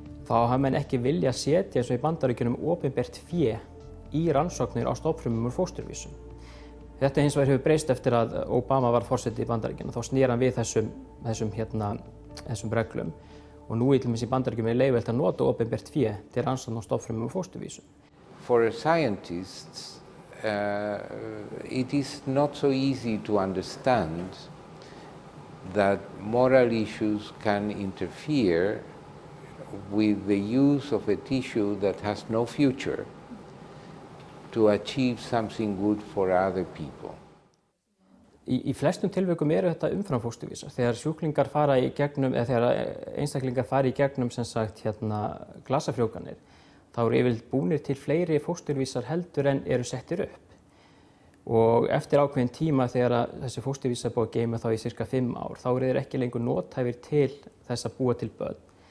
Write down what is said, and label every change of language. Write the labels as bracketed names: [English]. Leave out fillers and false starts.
[Icelandic] Þá hafa menn ekki vilja setja eins og í Bandaríkjunum opinbert fé í rannsóknir á stofnfrumum úr fósturvísum. Þetta hins vegar hefur breyst eftir að Obama var forseti í Bandaríkjunum. Þá snýr hann við þessum reglum og nú til dæmis í Bandaríkjunum leyfilegt að nota opinbert fé til rannsókn á stofnfrumum úr fósturvísum. [English] For scientists, it is not so easy to understand that moral issues can interfere with the use of a tissue that has no future to achieve something good for other people. [Icelandic] Í flestum tilvikum eru þetta umframfósturvísar. Þegar sjúklingar fara í gegnum, eða þegar einstaklingar fara í gegnum glasafrjóvganir, þá eru yfirleitt búnir til fleiri fósturvísar heldur en eru settir upp. Og eftir ákveðin tíma þegar þessi fósturvísar búið að geyma þá í cirka 5 ár, þá eru þeir ekki lengur nothæfir til þess að búa til börn.